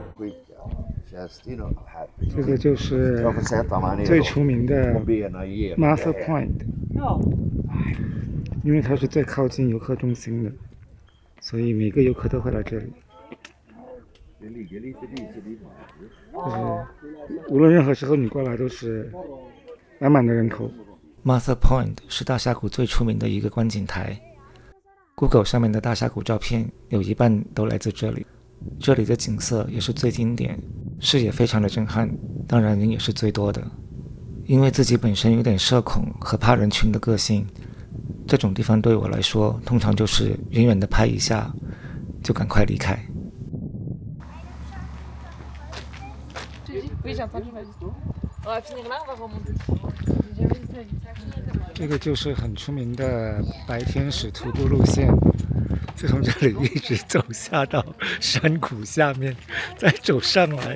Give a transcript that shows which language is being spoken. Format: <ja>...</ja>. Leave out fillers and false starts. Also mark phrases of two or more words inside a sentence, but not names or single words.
<zh>這個就是最出名的 Martha Point，因为它是最靠近游客中心的，所以每个游客都会来这里。就是无论任何时候你过来都是满满的人口。 Martha Point 是大峡谷最出名的一个观景台。Google 上面的大峡谷照片有一半都来自这里。这里的景色也是最经典，视野非常的震撼，当然人也是最多的。因为自己本身有点社恐和怕人群的个性，这種地方對我來說通常就是遠遠的拍一下就趕快離開。這個就是很出名的白天使徒步路線，就從這裡一直走下到山谷下面，再走上來。</zh>